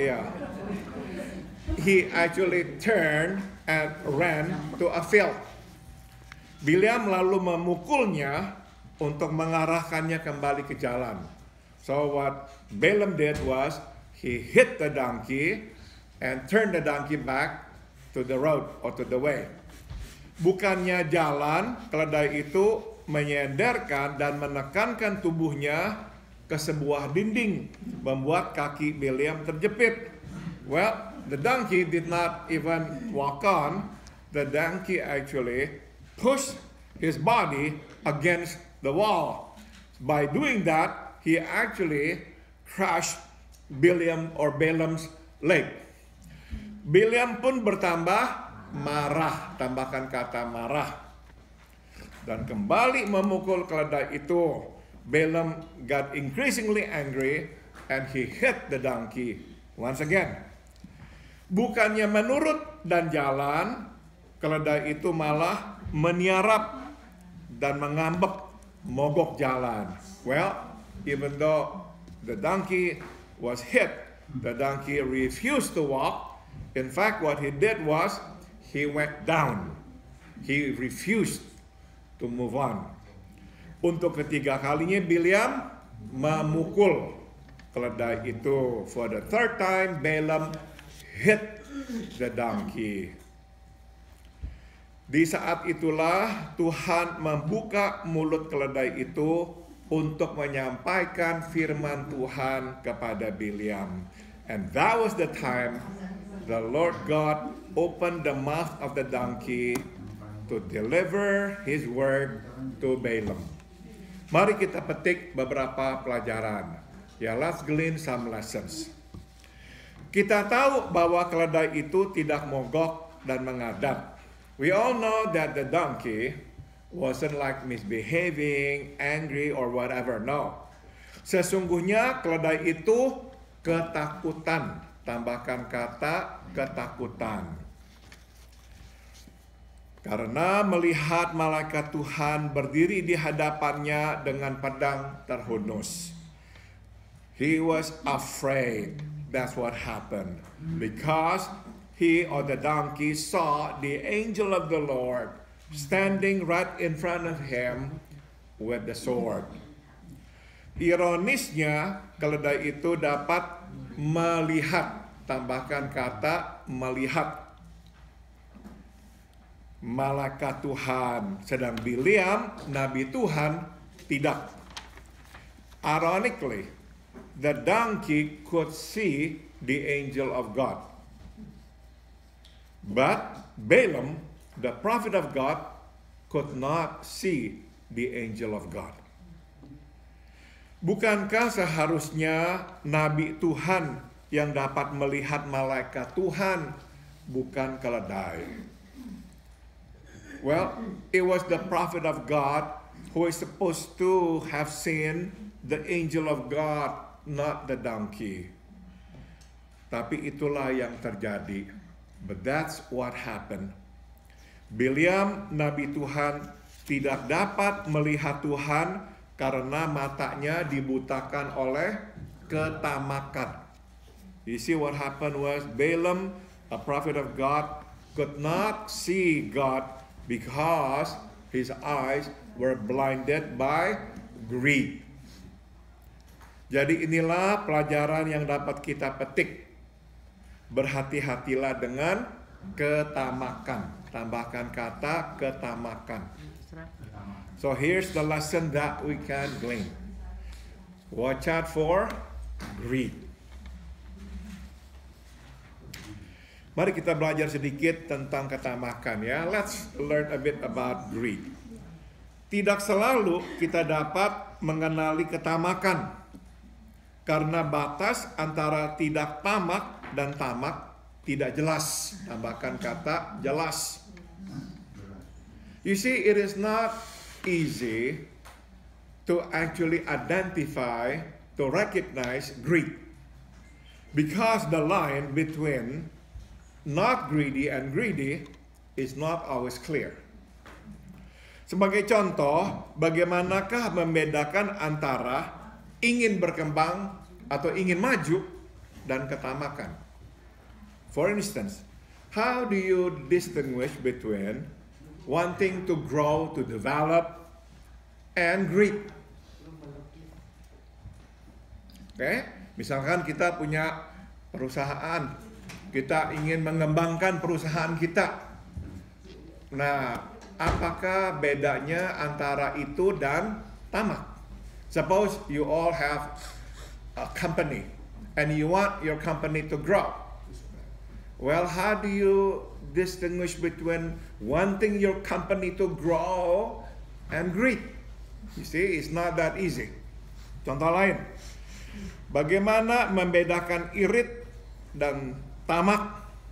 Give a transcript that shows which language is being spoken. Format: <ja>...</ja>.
<en>Yeah, he actually turned and ran to a field.</en> <id>Bileam lalu memukulnya untuk mengarahkannya kembali ke jalan.</id> <en>So what Balaam did was he hit the donkey and turned the donkey back to the road or to the way.</en> <id>Bukannya jalan, keledai itu menyenderkan dan menekankan tubuhnya ke sebuah dinding, membuat kaki Bileam terjepit.</id> <en>Well, the donkey did not even walk on. The donkey actually pushed his body against the wall. By doing that, he actually crushed Balaam's leg.</en> <id>Bileam pun bertambah marah, tambahkan kata marah, dan kembali memukul keledai itu.</id> <en>Balaam got increasingly angry and he hit the donkey once again.</en> <id>Bukannya menurut dan jalan, keledai itu malah meniarap dan mengambek, mogok jalan.</id> <en>Well, even though the donkey was hit, the donkey refused to walk. In fact, what he did was he went down. He refused to move on.</en> <id>Untuk ketiga kalinya Bileam memukul keledai itu.</id> <en>For the third time Balaam hit the donkey.</en> <id>Di saat itulah Tuhan membuka mulut keledai itu untuk menyampaikan firman Tuhan kepada Bileam.</id> <en>And that was the time the Lord God opened the mouth of the donkey to deliver His word to Balaam.</en> <id>Mari kita petik beberapa pelajaran. Ya,</id> <en>let's glean some lessons.</en> <id>Kita tahu bahwa keledai itu tidak mogok dan mengadap.</id> <en>We all know that the donkey wasn't like misbehaving, angry, or whatever. No.</en> <id>Sesungguhnya keledai itu ketakutan. Tambahkan kata ketakutan. Karena melihat malaikat Tuhan berdiri di hadapannya dengan pedang terhunus.</id> <en>He was afraid. That's what happened. Because he or the donkey saw the angel of the Lord standing right in front of him with the sword.</en> <id>Ironisnya, keledai itu dapat melihat, tambahkan kata melihat, malaikat Tuhan, sedang Bileam, nabi Tuhan, tidak.</id> <en>Ironically, the donkey could see the angel of God. But Balaam, the prophet of God, could not see the angel of God.</en> <id>Bukankah seharusnya nabi Tuhan yang dapat melihat malaikat Tuhan, bukan keledai?</id> <en>Well, it was the prophet of God who is supposed to have seen the angel of God, not the donkey.</en> <id>Tapi itulah yang terjadi.</id> <en>But that's what happened.</en> <id>Bileam, nabi Tuhan, tidak dapat melihat Tuhan karena matanya dibutakan oleh ketamakan.</id> <en>You see what happened was Balaam, a prophet of God, could not see God because his eyes were blinded by greed.</en> <id>Jadi inilah pelajaran yang dapat kita petik. Berhati-hatilah dengan ketamakan. Tambahkan kata ketamakan.</id> <en>So here's the lesson that we can glean. Watch out for greed.</en> <id>Mari kita belajar sedikit tentang ketamakan ya.</id> <en>Let's learn a bit about greed.</en> <id>Tidak selalu kita dapat mengenali ketamakan. Karena batas antara tidak tamak dan tamak tidak jelas. Tambahkan kata jelas.</id> <en>You see, it is not easy to actually identify, to recognize greed. Because the line between not greedy and greedy is not always clear.</en> <id>Sebagai contoh, bagaimanakah membedakan antara ingin berkembang atau ingin maju dan ketamakan?</id> <en>For instance, how do you distinguish between wanting to grow, to develop, and greed?</en> <id>Oke, misalkan kita punya perusahaan, kita ingin mengembangkan perusahaan kita. Nah, apakah bedanya antara itu dan tamak?</id> <en>Suppose you all have a company and you want your company to grow. Well, how do you distinguish between wanting your company to grow and greed? You see, it's not that easy.</en> <id>Contoh lain, bagaimana membedakan irit dan tamak?</id>